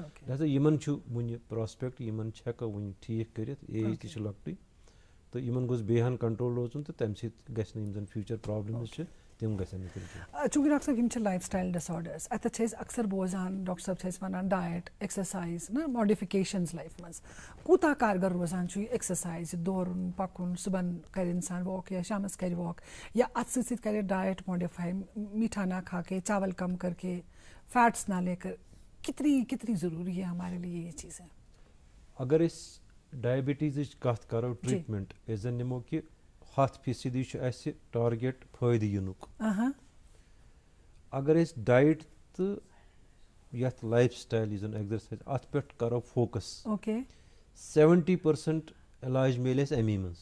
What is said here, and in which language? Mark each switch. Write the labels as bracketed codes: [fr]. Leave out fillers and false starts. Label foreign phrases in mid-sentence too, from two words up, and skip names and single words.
[ks] لہذا یِمن چھُ وُنہِ پراسپیکٹ, یِمن چھِ ہٮ۪کو وُنہِ ٹھیٖک کٔرِتھ, ایج تہِ چھِ لۄکٹٕے تہٕ یِمن گوٚژھ بیٚیہِ ہن کنٹرول روزُن تہٕ تَمہِ سۭتۍ گژھِ نہٕ یِم زن [en] future problems [ks] چھِ تِم گژھن نہٕ تیٚلہِ. چوٗنٛکہِ ڈاکٹر صٲب یِم چھِ [en] lifestyle disorders, [ks] اَتٮ۪تھ چھِ أسۍ اکثر بوزان ڈاکٹر صٲب چھِ اَسہِ وَنان [en] diet exercise [ks] نا ماڈِفِکیشنز لایفہِ منٛز کوٗتاہ کارگر روزان چھُ یہِ ایٚکسرسایز, یہِ دورُن پَکُن, صُبحن کَرِ اِنسان واک یا شامَس کَرِ واک, یا اَتھ سۭتۍ سۭتۍ کَرِ [en] diet modify, [ur] میٹھا نہ کھا کے, چاول کم کر کے, فیٹس نہ لے کر, کتنی ضروری ہے ہمارے لیے یہ چیزیں. [ks] اگر أسۍ ڈایبٹیٖزٕچ کتھ کرو ٹریٖٹمنٹ أسۍ زن نِمو کہِ 100% چھُ اَسہِ ٹارگیٹ فٲیدٕ یِنُک. اگر أسۍ ڈایٹ تہٕ یتھ [en] lifestyle [ks] یُس زن ایٚگزرسایز اَتھ پٮ۪ٹھ کرو فوکس, 70% علاج میلہِ اَسہِ اَمی منٛز.